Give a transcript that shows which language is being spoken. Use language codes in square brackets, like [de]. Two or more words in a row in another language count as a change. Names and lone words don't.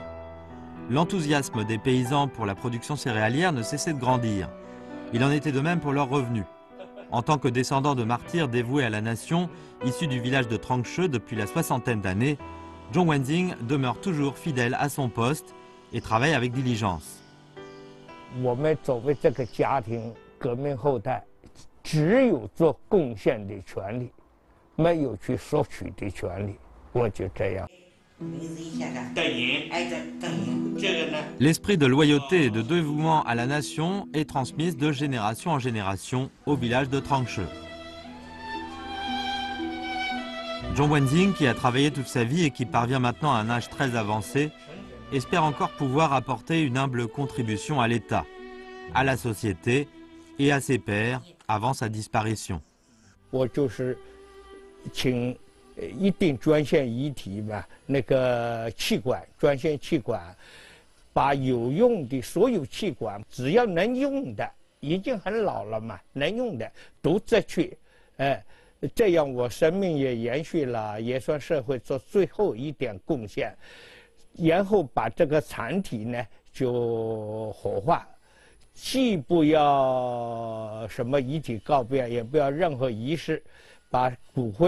[fr] L'enthousiasme des paysans pour la production céréalière ne cessait de grandir. Il en était de même pour leurs revenus. En tant que descendant de martyrs dévoués à la nation, issus du village de Trangche depuis la 60aine d'années, Zhong Wanxing demeure toujours fidèle à son poste et travaille avec diligence. [zh] 我们作为这个家庭革命后代，只有做贡献的权利，没有去索取的权利。我就这样。 [fr] L'esprit de loyauté et de dévouement à la nation est transmis de génération en génération au village de Trangche. Zhong Wanxing, qui a travaillé toute sa vie et qui parvient maintenant à un âge très avancé, espère encore pouvoir apporter une humble contribution à l'État, à la société et à ses pairs avant sa disparition. [zh] 一定捐献遗体嘛，那个气管，捐献气管，把有用的所有气管，只要能用的，已经很老了嘛，能用的都摘去，这样我生命也延续了，也算社会做最后一点贡献，然后把这个残体呢就火化，既不要什么遗体告别，也不要任何仪式，把骨灰。